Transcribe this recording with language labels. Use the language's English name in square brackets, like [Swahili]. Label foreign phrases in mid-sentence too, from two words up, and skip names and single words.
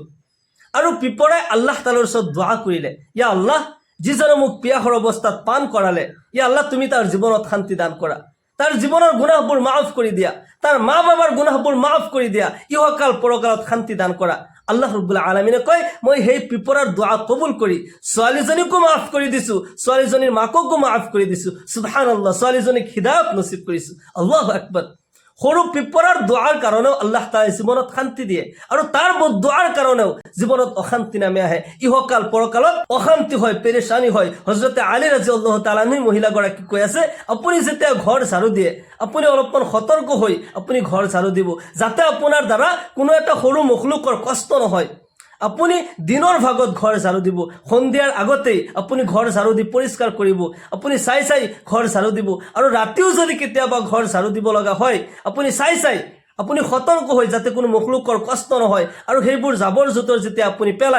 [Assamese] আৰু পিপৰাই আল্লাহ তাআলাৰ ওচৰত দুআ কৰিলে, ইয়া আল্লাহ, যিজনে মোক পিয়াহৰ অৱস্থাত পান কৰালে, ইয়া আল্লাহ, তুমি তাৰ জীৱনত শান্তি দান কৰা, তাৰ জীৱনৰ গুনাহবোৰ মাফ কৰি দিয়া, তাৰ মা বাবাৰ গুনাহবোৰ মাফ কৰি দিয়া, ইহকাল পৰকালত শান্তি দান কৰা। আল্লাহ ৰাব্বুল আলামিনে কয়, মই সেই পিপৰাৰ দুআ কবুল কৰি ছোৱালীজনীকো মাফ কৰি দিছো, ছোৱালীজনীৰ মাককো মাফ কৰি দিছো। সুবহানাল্লাহ, ছোৱালীজনীক হিদায়াত নসিব কৰিছো। [Arabic] الله أكبر. [Assamese] সৰু পিপৰাৰ দোৱাৰ কাৰণেও আল্লাহ তাআলাই জীৱনত শান্তি দিয়ে আৰু তাৰ দোৱাৰ কাৰণেও জীৱনত অশান্তি নামে আহে ইহকাল পৰকালত অশান্তি হয় পেৰেশানি হয় হযৰতে আলী [Arabic] رضي الله تعالى عنه [Assamese] মহিলাগৰাকী কৈ আছে আপুনি যেতিয়া ঘৰ ঝাৰু দিয়ে আপুনি অলপমান সতৰ্ক হৈ আপুনি ঘৰ ঝাৰু দিব যাতে আপোনাৰ দ্বাৰা কোনো এটা সৰু মখলুকৰ কষ্ট নহয় আপুনি দিনৰ ভাগত ঘৰ ঝাৰু দিব সন্ধিয়াৰ আগতেই আপুনি ঘৰ ঝাৰু দি পৰিষ্কাৰ কৰিব আপুনি চাই ঘৰ ঝাৰু দিব আৰু ৰাতিও যদি কেতিয়াবা ঘৰ ঝাৰু দিব লগা হয় আপুনি চাই আপুনি সতৰ্ক হৈ যাতে কোনো মখলুকৰ কষ্ট নহয় আৰু সেইবোৰ জাবৰ জোতৰ যেতিয়া আপুনি পেলাই